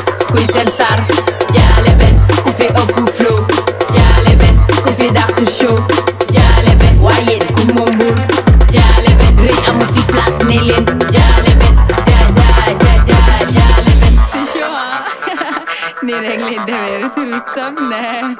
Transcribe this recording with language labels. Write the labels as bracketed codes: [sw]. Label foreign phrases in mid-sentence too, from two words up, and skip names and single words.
[wo] Kuy seen star? Jalaben. Ku fi ëpp flow? Jalaben. Ku fi dàq show? Jalaben. Waaye ku moom buur? Jalaben. Rëy amu fi place ne leen. Jalaben. Ja, ja, ja, ja, Jalaben. [fr] C'est chaud, hein? [wo] Nii rek lay demee, retour bi saf na.